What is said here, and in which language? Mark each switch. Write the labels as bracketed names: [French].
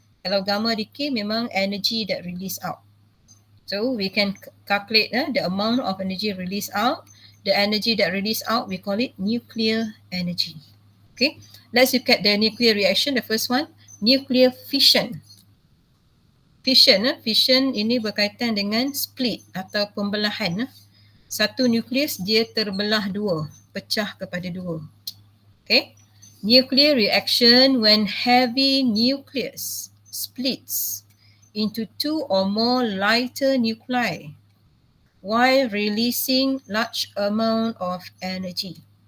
[Malay] Kalau [English] gamma decay [Malay] memang [English] energy that release out. So we can calculate the amount of energy released out. The energy that release out, we call it nuclear energy. Okay, let's look at the nuclear reaction. The first one, nuclear fission. [Malay] Fission ini berkaitan dengan split atau pembelahan. Satu nukleus dia terbelah dua, pecah kepada dua. [English] Okay, nuclear reaction when heavy nucleus splits into two or more lighter nuclei while releasing large amount of energy.